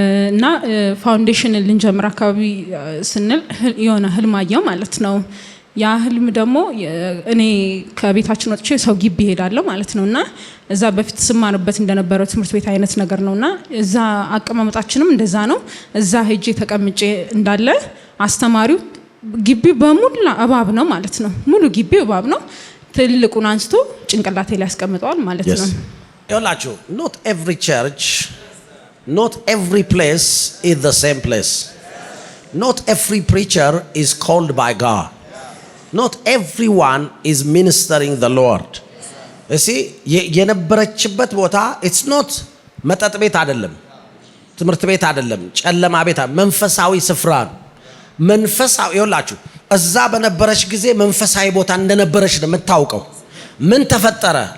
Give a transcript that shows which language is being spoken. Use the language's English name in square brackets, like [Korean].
[Amharic] እና ፋውንዴሽን ልንጀምር አካባቢ ስንል የሆነ ህልም አየሁ ማለት ነው። ያ ህልም ደግሞ እኔ ከቤታችን ወጥቼ ሰው ግቢ ሄዳለሁ ማለት ነውና እዛ በፊት ስማርበት እንደነበረው ትምህርት ቤት አይነት ነገር ነውና እዛ አቀማመጣችንም እንደዛ ነው። እዛ ሄጄ ተቀምጬ እንዳለ አስተማሪው ግቢ በሙሉ እባብ ነው ማለት ነው። ሙሉ ግቢው እባብ ነው። ትልቁን አንስቶ ጭንቅላቴ ላይ ያስቀምጠዋል ማለት ነው። ይኸውላችሁ [English] not every church, not every place is the same place. Not every preacher is called by God. Not everyone is ministering the Lord. [Amharic] እሺ የነበረችበት ቦታ [English] it's not [Amharic] መጠጥ ቤት አይደለም፣ ትምህርት ቤት አይደለም፣ ጨለማ ቤት፣ መንፈሳዊ ስፍራ ነው። መንፈሳዊ ይኸውላችሁ እዛ በነበረች ጊዜ መንፈሳዊ ቦታ እንደነበረች ነው የምታውቀው። ምን ተፈጠረ?